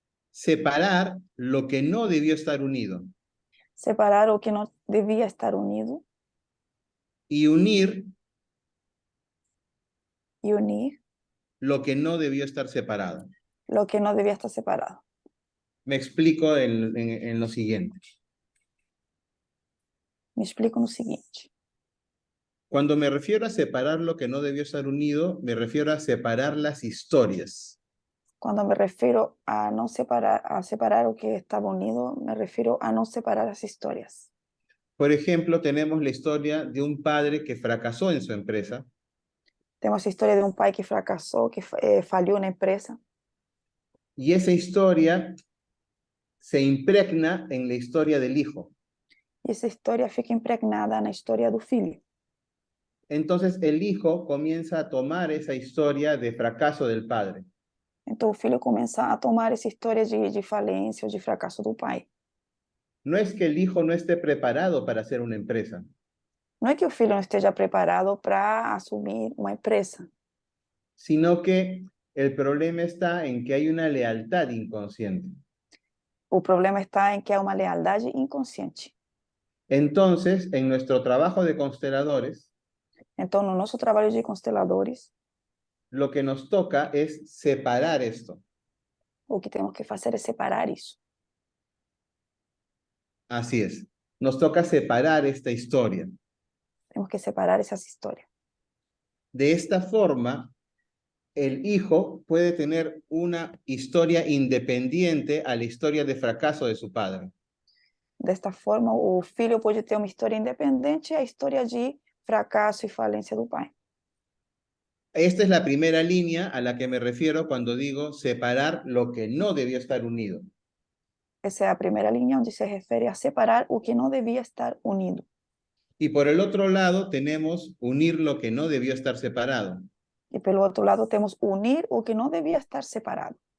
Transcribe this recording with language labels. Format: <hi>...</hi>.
<es>Separar lo que no debió estar unido</es> <pt>separar o que não devia estar unido</pt> <es>y unir</es> <pt>e unir</pt> <es>lo que no debió estar separado.</es> <pt>o que não devia estar separado.</pt> <es>Me explico en lo siguiente.</es> <pt>Me explico no seguinte:</pt> <es>Cuando me refiero a separar lo que no debió estar unido, me refiero a separar las historias.</es> <pt>quando me refiro a não separar, a separar o que estava unido, me refiro a não separar as histórias.</pt> <es>Por ejemplo, tenemos la historia de un padre que fracasó en su empresa</es> <pt>Temos a história de um pai que fracassou, que falhou na empresa,</pt> <es>y esa historia se impregna en la historia del hijo.</es> <pt>e essa história fica impregnada na história do filho.</pt> <es>Entonces el hijo comienza a tomar esa historia de fracaso del padre.</es> <pt>Então o filho começa a tomar essa história de falência ou de fracasso do pai.</pt> <es>No es que el hijo no esté preparado para hacer una empresa,</es> <pt>Não é que o filho não esteja preparado para assumir uma empresa,</pt> <es>sino que el problema está en que hay una lealtad inconsciente.</es> <pt>o problema está em que há uma lealdade inconsciente.</pt> <es>Entonces, en nuestro trabajo de consteladores,</es> <pt>Então, no nosso trabalho de consteladores,</pt> <es>lo que nos toca es separar esto.</es> <pt>o que temos que fazer é separar isso.</pt> <es>Así es. Nos toca separar esta historia.</es> <pt>Temos que separar essas histórias.</pt> <es>De esta forma, el hijo puede tener una historia independiente a la historia de fracaso de su padre.</es> <pt>Desta forma, o filho pode ter uma história independente à história de fracasso e falência do pai.</pt> <es>Esta es la primera línea a la que me refiero cuando digo separar lo que no debió estar unido.</es> <pt>Essa é a primeira linha onde se refere a separar o que não devia estar unido.</pt> <es>Y por el otro lado tenemos unir lo que no debió estar separado.</es> <pt>E pelo outro lado, temos unir o que não devia estar separado.</pt>